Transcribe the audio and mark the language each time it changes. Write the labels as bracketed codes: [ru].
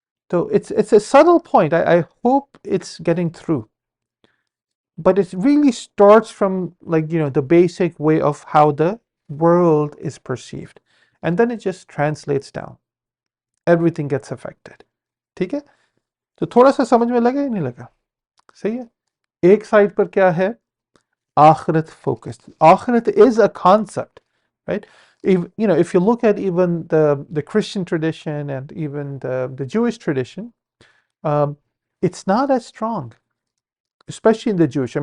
[en] So it's a subtle point. I hope it's getting through. But it really starts from the basic way of how the world is perceived. And then it just translates down. Everything gets affected. [hi] ठीक है? तो थोड़ा सा समझ में लगा या नहीं लगा? सही है? एक साइड पर क्या है? [en] Akhirat focused. Akhirat is a concept, right? If you look at even the Christian tradition and even the Jewish tradition, it's not as strong, especially in the Jewish.